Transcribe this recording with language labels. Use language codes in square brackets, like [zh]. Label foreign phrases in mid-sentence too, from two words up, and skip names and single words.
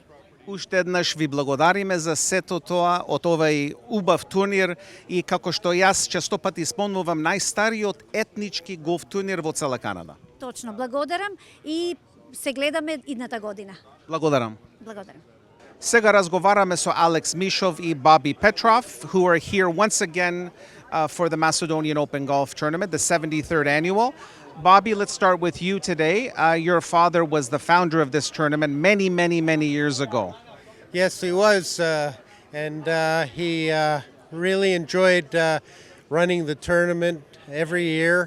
[mk] Уште еднаш ви благодариме за сето тоа од овај убав турнир и како што јас честопати спомнувам, најстариот етнички голф турнир во цела Канада. Точно, благодарам и се гледаме идната година. Благодарам. Благодарам. Сега разговараме со Алекс Мишов и [en] Bobby Petrov, who are here once again for the Macedonian Open Golf Tournament, the 73rd annual. Bobby, let's start with you today. Your father was the founder of this tournament many years ago. Yes, he was, and he really enjoyed running the tournament every year.